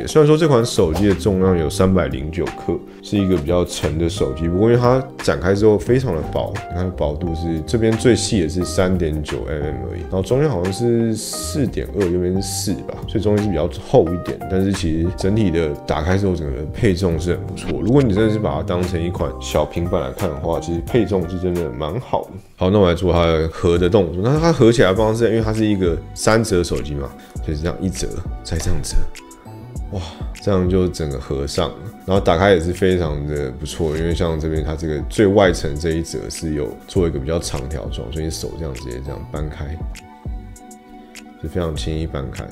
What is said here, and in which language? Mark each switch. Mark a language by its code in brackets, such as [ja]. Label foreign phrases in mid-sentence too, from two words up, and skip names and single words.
[zh] 雖然說這款手機的重量有309克，是一個比較沉的手機，不過因為它展開之後非常的薄，你看薄度是這邊最細的是3.9 mm 而已，然後中間好像是4.2，右邊是4吧，所以中間是比較厚一點。但是其實整體的打開之後，整個配重是很不錯。如果你真的是把它當成一款小平板來看的話，其實配重是真的蠻好的。好，那我來做它的合的動作。那它合起來的方式，因為它是一個3 折手機嘛，就是這樣一折，再這樣折。哇，這樣就整個合上了，然後打開也是非常的不錯，因為像這邊它這個最外層這一折是有做一個比較長條狀，所以你手這樣直接這樣搬開，是非常輕易搬開。